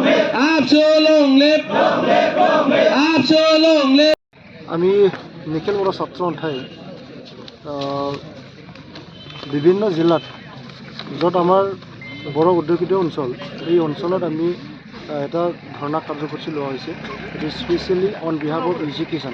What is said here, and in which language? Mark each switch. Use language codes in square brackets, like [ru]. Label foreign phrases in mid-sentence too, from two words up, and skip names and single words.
[en] आप so long live, आप so long live. [as] আমি নিখিল বড় ছাত্র সন্থাই বিভিন্ন জিলাত য'ত আমাৰ বড় উদ্যোগিত অঞ্চল এই অঞ্চলত আমি এটা ধৰ্ণা কাৰ্যসূচী লোৱা হৈছে [en] it is specially on behalf of education.